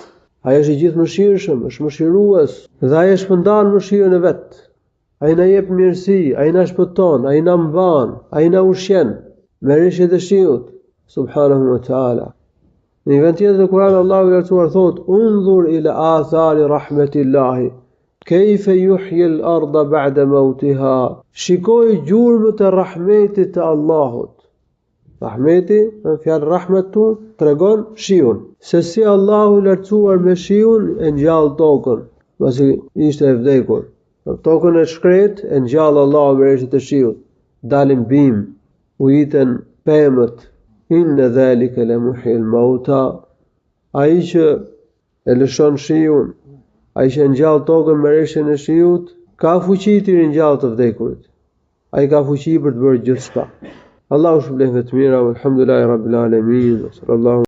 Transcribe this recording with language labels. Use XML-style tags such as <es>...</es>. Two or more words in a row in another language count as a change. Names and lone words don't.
<sq>Ai është I gjithë mëshirshëm, është mëshirues dhe ai shpërndan mëshirën e vet. Ai na jep mirësi, ai na shpëton, ai na mban, ai na ushqen me rreshtet e shiut,</sq> <ar>سبحانه وتعالى.</ar> <sq>Në një vend tjetër të Kur'anit Allahu I lartësuar thotë:</sq> <ar>"انظر إلى آثار رحمة الله كيف يحيي الأرض بعد موتها."</ar> <sq>Shikoj gjurmët e rahmetit të Allahut. Rahmeti, në fjalë rahmetu, tregon shiun. Se si Allahu I lartësuar me shiun e ngjall tokën, pasi ishte e vdekur. Tokën e shkret e ngjall Allahu me rreshtet e shiut. Dalin bimë, ujiten pemët.</sq> <ar>إن ذلك لمحيي الموتى.</ar> <sq>Ai që e lëshon shiun, ai që ngjall tokën me rreshtin e shiut, ka fuqi të ringjallë të vdekurit. Ai ka fuqi për të bërë gjithçka. Allahu shpëlbeft të mira,</sq> <ar>والحمد لله رب العالمين. صلى الله</ar>